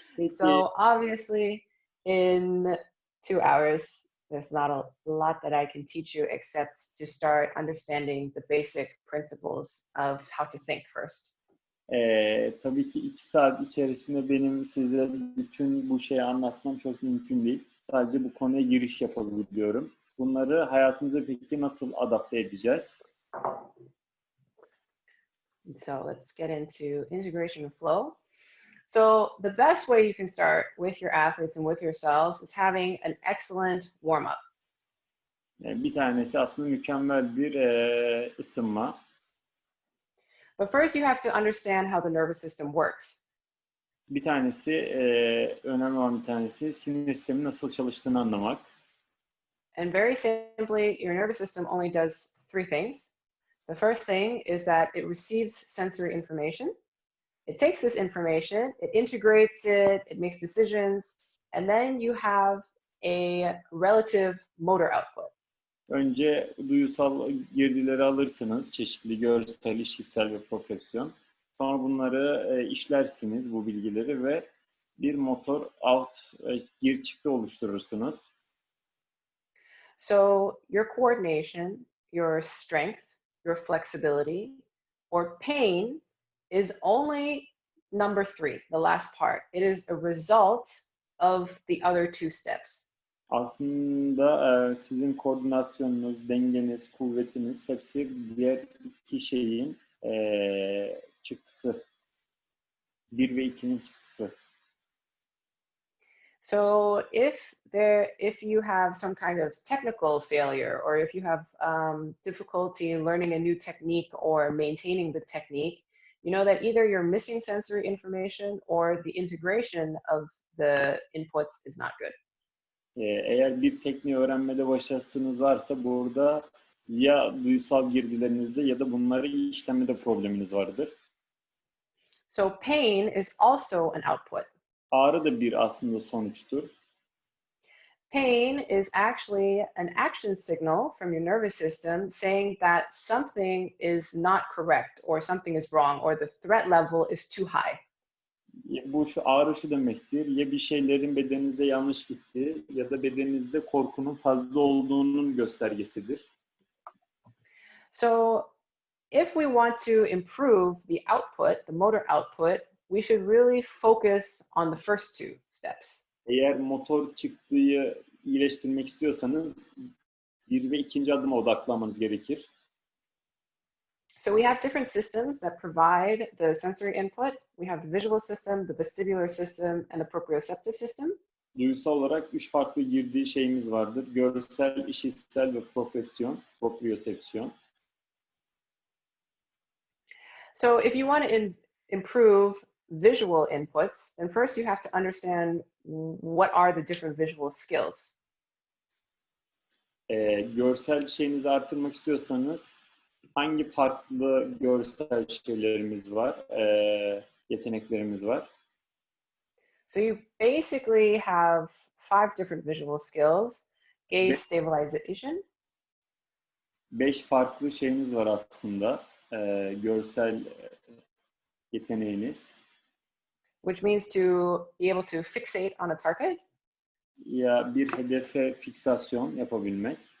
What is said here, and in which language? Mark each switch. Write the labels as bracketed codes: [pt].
[en] So obviously in 2 hours, there's not a lot that I can teach you except to start understanding the basic principles of how to think first. [tr] Tabii ki 2 saat içerisinde benim size bütün bu şeyi anlatmam çok mümkün değil. Sadece bu konuya giriş yapabiliyorum. Bunları hayatımıza peki nasıl adapte edeceğiz? [en] So let's get into integration and flow. So the best way you can start with your athletes and with yourselves is having an excellent warm-up. [tr] Bir tanesi aslında mükemmel bir ısınma. [en] But first you have to understand how the nervous system works. [tr] Bir tanesi, önemli olan bir tanesi sinir sistemi nasıl çalıştığını anlamak. [en] And very simply, your nervous system only does 3 things. The first thing is that it receives sensory information. It takes this information, it integrates it, it makes decisions, and then you have a relative motor output. [tr] Önce duyusal girdileri alırsınız, çeşitli görsel, işitsel ve proprioception. Sonra bunları işlersiniz, bu bilgileri ve bir motor gir çıktı oluşturursunuz. [en] So your coordination, your strength, your flexibility, or pain is only number 3, the last part. It is a result of the other 2 steps. [tr] Aslında sizin koordinasyonunuz, dengeniz, kuvvetiniz hepsi diğer iki şeyin çıktısı. 1 ve 2'nin çıktısı. [en] So if you have some kind of technical failure, or if you have difficulty in learning a new technique or maintaining the technique, you know that either you're missing sensory information or the integration of the inputs is not good. [tr] Eğer bir tekniği öğrenmede başarısınız varsa burada ya duysal girdilerinizde ya da bunları işlemede probleminiz vardır. [en] So pain is also an output. [tr] Ağrı da bir aslında sonuçtur. [en] Pain is actually an action signal from your nervous system saying that something is not correct, or something is wrong, or the threat level is too high. [tr] Bu ağrı şu demektir, ya bir şeylerin bedeninizde yanlış gitti ya da bedeninizde korkunun fazla olduğunun göstergesidir. [en] So if we want to improve the output, the motor output, we should really focus on the first two steps. [tr] Eğer motor çıktığı iyileştirmek istiyorsanız 1 ve 2. adıma odaklanmanız gerekir. [en] So we have different systems that provide the sensory input. We have the visual system, the vestibular system, and the proprioceptive system. [tr] Duysal olarak 3 farklı girdiği şeyimiz vardır. Görsel, işitsel ve propriosepsiyon. [en] So if you want to improve visual inputs, then first you have to understand what are the different visual skills. [tr] Görsel şeyinizi arttırmak istiyorsanız hangi farklı görsel şeylerimiz var, yeteneklerimiz var? [en] So you basically have 5 different visual skills. Gaze stabilization. [tr] 5 farklı şeyiniz var aslında, görsel yeteneğiniz. [en] Which means to be able to fixate on a target. [tr] Ya bir hedefe fiksasyon yapabilmek.